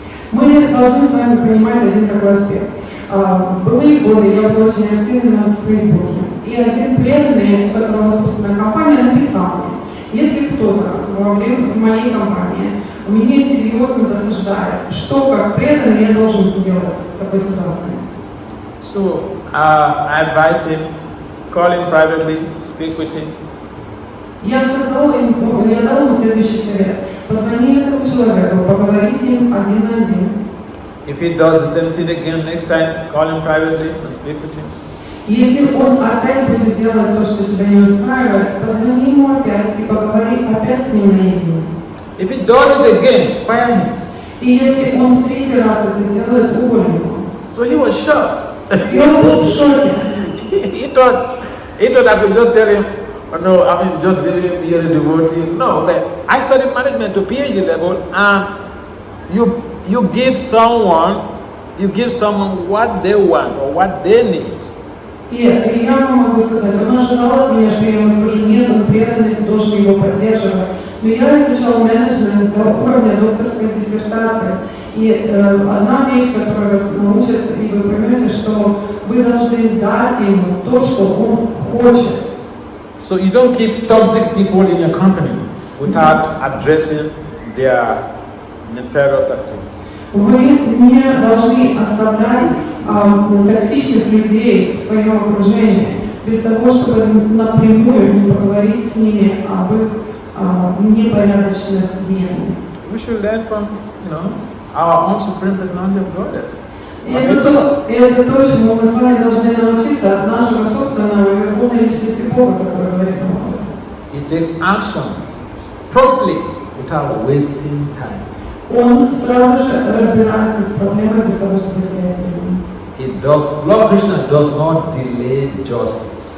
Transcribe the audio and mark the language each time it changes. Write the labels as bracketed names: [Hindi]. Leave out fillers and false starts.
[Russian] Мы должны с вами понимать один такой аспект. Былые годы я была очень активна в Фейсбуке, и один преданный, у которого собственная компания, написал мне, если кто-то в моей компании меня серьезно досаждает, что как преданный я должен делать в такой ситуации? [English] So I advised him, call him privately, speak with him. [Russian] Я сказала ему, я дала ему следующий совет. Позвони этому человеку, поговори с ним один на один. [English] If he does the same thing again next time, call him privately and speak with him. [Russian] Если он опять будет делать то, что тебя не устраивает, позвони ему опять и поговори опять с ним наедине. [English] If he does it again, fire him. [Russian] И если он в третий раз это сделает, уволь его. [English] So he was shocked. [Russian] И он был в шоке. [English] he thought I could just tell him, oh, no, I mean just leave him, you're a devotee. No, but I studied management to PhD level, and you give someone what they want or what they need. [Russian] И я могу сказать, он ожидал от меня, что я ему скажу, нет, он преданный, ты должен его поддерживать. Но я изучала менеджмент до уровня докторской диссертации. И одна вещь, которая вас научит, и вы поймете, что вы должны дать ему то, что он хочет. [English] So you don't keep toxic people in your company without addressing their nefarious activities. [Russian] Вы не должны оставлять токсичных людей в своем окружении без того, чтобы напрямую не поговорить с ними об их непорядочных деяниях. [English] We should learn from, our own Supreme Personality of Godhead. [Russian] И это то, чему мы с вами должны научиться от нашего собственного верховной личности Бога, который говорит нам. [English] He takes action promptly without wasting time. [Russian] Он сразу же разбирается с проблемой без того, чтобы терять время. [English] Lord Krishna does not delay justice.